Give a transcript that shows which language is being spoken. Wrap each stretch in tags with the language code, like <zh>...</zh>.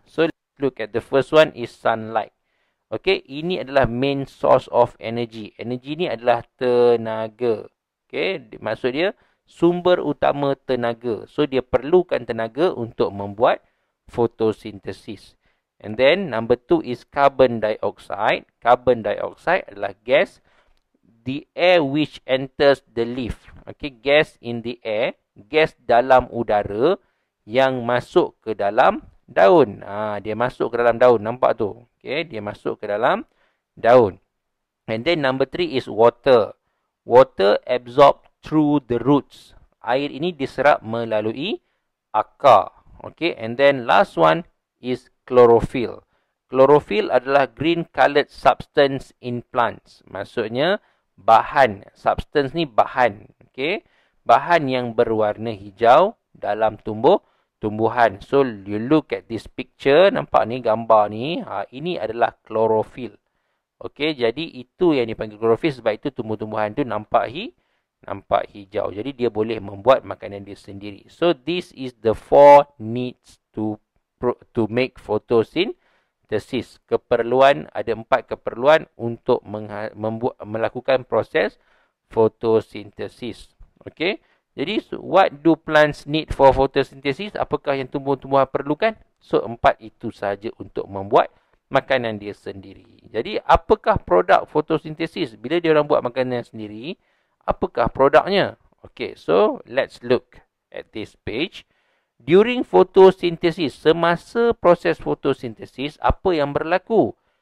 <en>So let's look at the first one is sunlight.</en> <ms>Okay, ini adalah</ms> <en>main source of energy.</en> <ms>Energy ni adalah tenaga. Okay, maksud dia sumber utama tenaga. So dia perlukan tenaga untuk membuat photosynthesis.</ms> <en>And then number 2 is carbon dioxide. Carbon dioxide adalah gas. The air which enters the leaf.</en> <ms>Okay,</ms> <en>gas in the air.</en> <ms>Gas dalam udara yang masuk ke dalam daun. Dia masuk ke dalam daun. Nampak tu? Okay, dia masuk ke dalam daun.</ms> <en>And then number 3 is water. Water absorbed through the roots.</en> <ms>Air ini diserap melalui akar.</ms> <en>Okay, and then last one is chlorophyll. Chlorophyll adalah green coloured substance in plants.</en> <ms>Maksudnya bahan. Substance ni bahan. Okay, bahan yang berwarna hijau dalam tumbuhan.</ms> <en>So you look at this picture,</en> <ms>nampak ni gambar ni, ini adalah chlorophyll. Okey, jadi itu yang dipanggil chlorophyll sebab itu tumbuh-tumbuhan tu nampak hijau. Jadi dia boleh membuat makanan dia sendiri.</ms> <en>So this is the 4 needs to make photosynthesis.</en> <ms>Keperluan, ada 4 keperluan untuk melakukan proses photosynthesis. Okey.</ms> <en>Jadi, what do plants need for photosynthesis?</en> <ms>Apakah yang tumbuh-tumbuhan perlukan? So, 4 itu sahaja untuk membuat makanan dia sendiri. Jadi, apakah produk fotosintesis? Bila dia orang buat makanan sendiri, apakah produknya?</ms> <en>Okay, so let's look at this page. During photosynthesis,</en> <ms>semasa proses fotosintesis, apa yang berlaku?</ms>